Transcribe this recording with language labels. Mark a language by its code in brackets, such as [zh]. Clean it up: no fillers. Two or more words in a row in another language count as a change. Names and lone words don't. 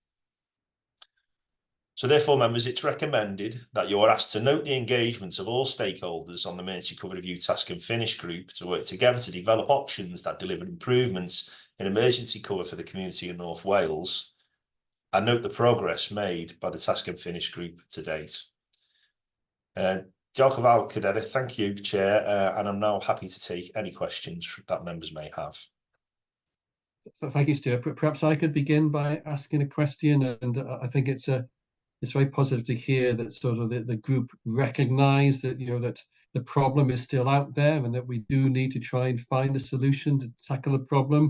[en] So therefore, members, it's recommended that you are asked to note the engagements of all stakeholders on the Emergency Cover Review Task and Finish Group to work together to develop options that deliver improvements in emergency cover for the community in North Wales, and note the progress made by the Task and Finish Group to date. [cy] Diolch yn fawr, Cadeirydd. [en] Thank you, Chair, and I'm now happy to take any questions that members may have. So thank you, Stuart. Perhaps I could begin by asking a question, and I think it's very positive to hear that sort of the group recognise that that the problem is still out there and that we do need to try and find a solution to tackle the problem.